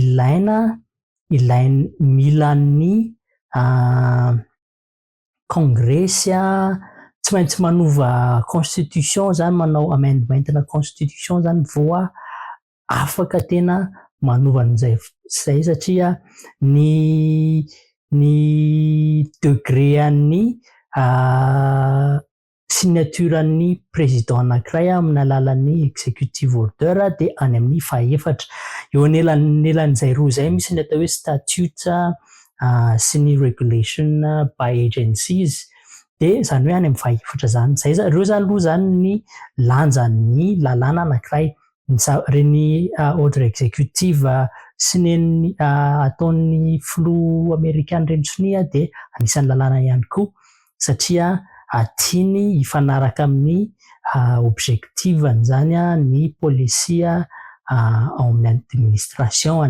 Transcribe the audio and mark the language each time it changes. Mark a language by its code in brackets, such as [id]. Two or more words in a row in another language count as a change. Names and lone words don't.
[mg] milan'ny kongresy tsy maintsy manova constitution zany, manao amendement na constitution zany vao afaka tena manova an'izay satria ny degré an'ny signaturan'ny président anankiray amin'ny alalan'ny [en] executive order [mg] de any amin'ny fahaefatra. Eo anelan'izay roa zay misy ny atao hoe statutes sy ny [en] regulation by agencies [mg] de zany hoe any amin'ny fahaefatra zany. Ireo zany aloha zany ny lanjan'ny lalàna anankiray. Reny [fr] ordre exécutive [mg] sy ny ataon'ny filoha amerikana reny sonia de anisan'ny lalàna ihany koa satria tiany hifanaraka amin'ny objectif-ny zany ny policia ao amin'ny administration.